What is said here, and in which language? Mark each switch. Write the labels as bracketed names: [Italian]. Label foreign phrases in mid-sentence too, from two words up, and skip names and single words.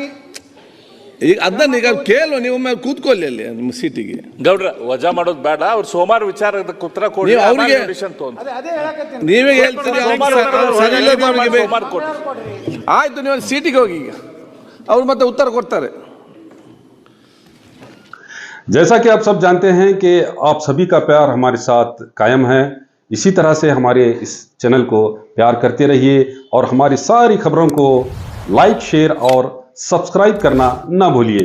[Kannada] ಈಗ ಅದನ್ನ ಈಗ ಕೇಳುವ, ನೀವು ಕೂತ್ಕೊಳ್ಳಿ ಅಲ್ಲಿ ನಿಮ್ಮ ಸೀಟಿಗೆ. ಗೌಡ್ರ ವಜಾ ಮಾಡೋದು ಬೇಡ, ಅವ್ರು ಸೋಮವಾರ ವಿಚಾರದ ಉತ್ತರ ಕೊಡಿ, ಅವ್ರಿಗೆ ಅದೇ ಹೇಳಕತ್ತೀನಿ. ನೀವೇ ಹೇಳ್ತೀರಿ. ಆಯ್ತು, ನೀವು ಸೀಟಿಗೆ ಹೋಗಿ, ಈಗ ಅವ್ರು ಮತ್ತೆ ಉತ್ತರ ಕೊಡ್ತಾರೆ. [Hindi] जैसा कि आप सब जानते हैं कि आप सभी का प्यार हमारे साथ कायम है, इसी तरह से हमारे इस चैनल को प्यार करते रहिए और हमारी सारी खबरों को लाइक, शेयर और सब्सक्राइब करना ना भूलिए।